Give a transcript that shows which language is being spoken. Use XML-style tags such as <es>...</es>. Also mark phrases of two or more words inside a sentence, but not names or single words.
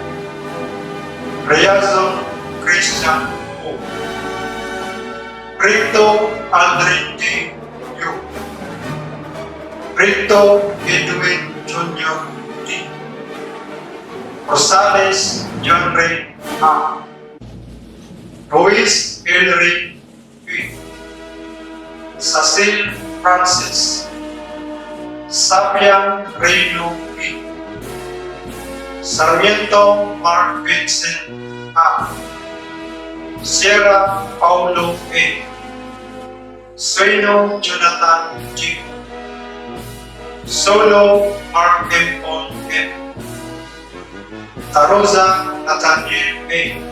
<tl>Riazon Christian O. Rito Aldrin J. U. Rito Edwin Jr. D. Rosales John Ray A. Ruiz Elry B. Cecil Francis. Sapian Reyno B. Sarmiento Mark Vincent A. Sierra Paulo A. Sueno Jonathan G. Solo Mark M. On M. Tarosa Nathaniel A.</tl>